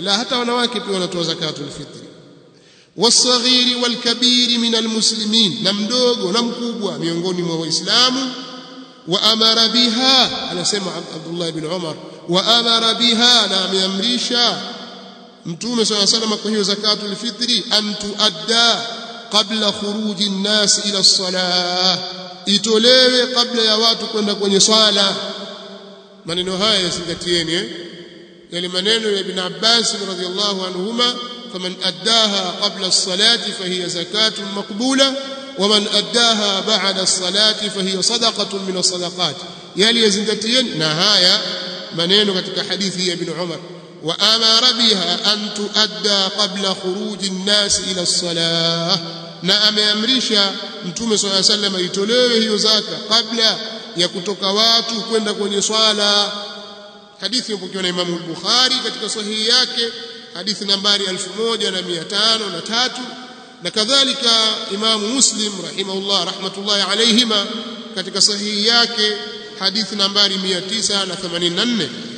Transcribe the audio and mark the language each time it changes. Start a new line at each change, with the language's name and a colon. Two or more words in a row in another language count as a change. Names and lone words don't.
Swahili: La, hata wanawake pia wanatoa
Arabic: زكاة الفطر. والصغير والكبير من المسلمين,
Swahili: na mdogo na mkubwa miongoni mwa Waislamu.
Arabic: وأمر بها,
Swahili: anasema Abdullah ibn Umar,
Arabic: وأمر بها,
Swahili: na ameamrisha Mtume
Arabic: صلى الله عليه وسلم
Swahili: kwa hiyo
Arabic: زكاة الفطر, أن تؤدى قبل خروج الناس إلى الصلاة,
Swahili: itolewe kabla ya watu kwenda kwenye swala. Maneno haya yasingatieni, yale maneno ya Ibn Abbas
Arabic: رضي الله عنهما, فمن أداها قبل الصلاة فهي زكاة مقبولة ومن أداها بعد الصلاة فهي صدقة من الصدقات.
Swahili: Yale yazingatieni na haya maneno katika hadithi ya Ibn Umar,
Arabic: وأمر بها أن تؤدى قبل خروج الناس إلى الصلاة,
Swahili: na ameamrisha Mtume
Arabic: صلى الله عليه وسلم
Swahili: itolewe hiyo zaka kabla ya kutoka watu kwenda kwenye swala. Hadithi ipokewa na Imam al-Bukhari katika sahihi yake, hadithi nambari 1503, na kadhalika Imam Muslim
Arabic: رحمه الله رحمة الله عليهما
Swahili: katika sahihi yake, hadithi nambari 984.